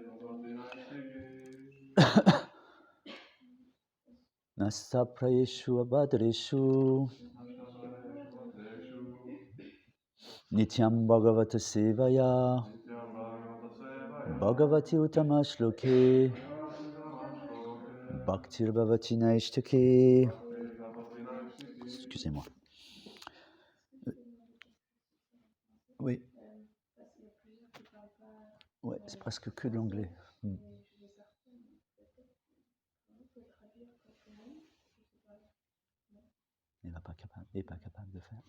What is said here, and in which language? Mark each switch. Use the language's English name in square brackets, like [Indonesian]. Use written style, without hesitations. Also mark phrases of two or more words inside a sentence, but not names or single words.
[Sanskrit] Nasta Prayeshu Abhadreshu Nityam Bhagavata Sevaya Bhagavati Utamashloke Bhaktir Bhavati Naistiki. [French] Excusez-moi. Oui. Ouais, c'est presque que de l'anglais. Il n'est pas capable de faire.